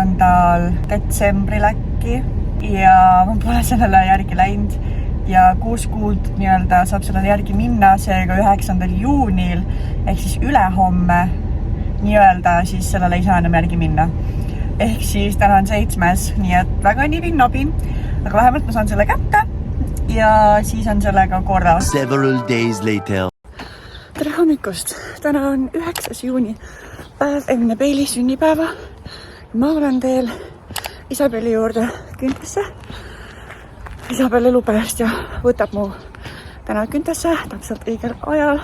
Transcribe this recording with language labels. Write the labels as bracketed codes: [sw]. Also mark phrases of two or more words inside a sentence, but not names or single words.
[et] detsembril äkki ja ma pole sellele järgi läinud ja 6 kuud nii-öelda saab sellele järgi minna, seega 9. juunil ehk siis ülehomme nii-öelda siis sellele ei saa enam järgi minna. Ehk siis täna on 7, nii et väga nibin-nabin, aga vähemalt ma saan selle kätte ja siis on sellega korras. [en] Several days later. [et] Tere hommikust! Täna on 9. juuni, päev enne Peili sünnipäeva. Ma olen teel Isabeli juurde Küntesse. Isabel elub pärast ja võtab mu täna Küntesse täpselt õigel ajal.